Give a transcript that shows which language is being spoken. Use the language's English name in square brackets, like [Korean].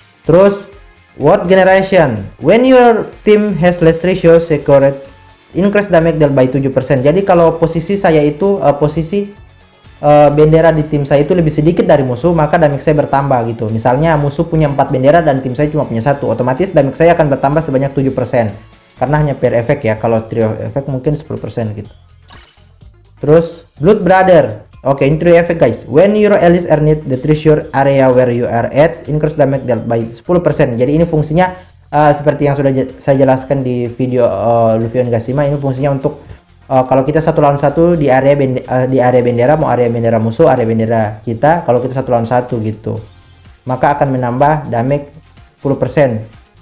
[Indonesian] Terus [English] Word Generation, when your team has less ratio secured, increase damage dealt by 7%. [Indonesian] Jadi kalau posisi saya itu posisi bendera di tim saya itu lebih sedikit dari musuh, maka damage saya bertambah gitu. Misalnya musuh punya 4 bendera dan tim saya cuma punya 1, otomatis damage saya akan bertambah sebanyak 7%. Karena hanya pair effect ya, kalau trio effect mungkin 10% gitu. Terus Blood Brother. Oke, ini trio effect guys. [English] When your allies are near the treasure area where you are at, increase damage dealt by 10%. [Indonesian] Jadi ini fungsinya seperti yang sudah saya jelaskan di video Luffy Onigashima. Ini fungsinya untuk kalau kita 1 lawan 1 di area bendera, mau area bendera musuh, area bendera kita, kalau kita 1 lawan 1 gitu, maka akan menambah damage 10%.